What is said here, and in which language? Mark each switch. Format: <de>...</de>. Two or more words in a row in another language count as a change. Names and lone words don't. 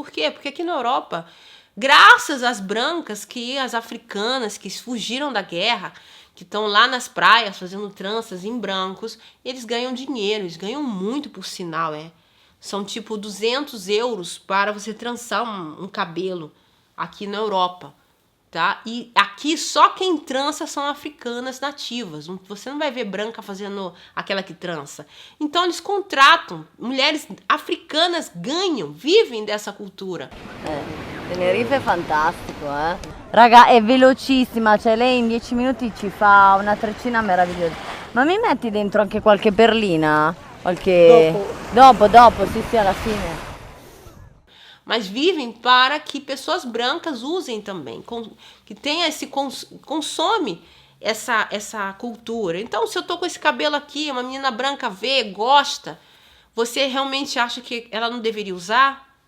<pt>Porque aqui na Europa graças às brancas, as africanas que fugiram da guerra, que estão lá nas praias fazendo tranças em brancos, eles ganham dinheiro, eles ganham muito, por sinal, São tipo 200 euros para você trançar um cabelo aqui na Europa, tá? E aqui só quem trança são africanas nativas. Você não vai ver branca fazendo aquela que trança. Então eles contratam, mulheres africanas ganham, vivem dessa cultura.</pt> <it>Tenerife è fantastico, Raga, è velocissima, cioè lei in 10 minuti ci fa una treccina meravigliosa. Ma mi metti dentro anche qualche perlina? Dopo, sì, alla fine.</it> <pt>Mas vivem para que pessoas brancas usem também, que tenha consome essa cultura. Então, se eu tô com esse cabelo aqui, uma menina branca vê, gosta, você realmente acha que ela não deveria usar?</pt>